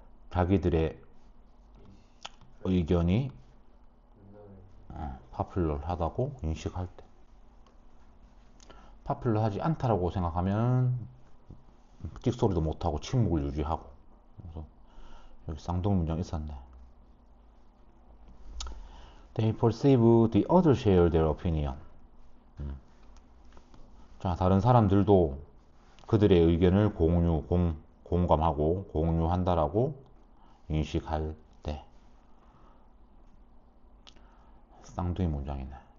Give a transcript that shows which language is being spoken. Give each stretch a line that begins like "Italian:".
Korean: 자기들의 의견이 파퓰러하다고 인식할 때 파퓰러하지 않다라고 생각하면 찍소리도 못하고 침묵을 유지하고. 그래서 여기 쌍둥이 문장 있었네.
English: They perceive the other share their opinion.
Korean: 자, 다른 사람들도 그들의 의견을 공감하고 공유한다라고 인식할 때. 쌍둥이 문장이네.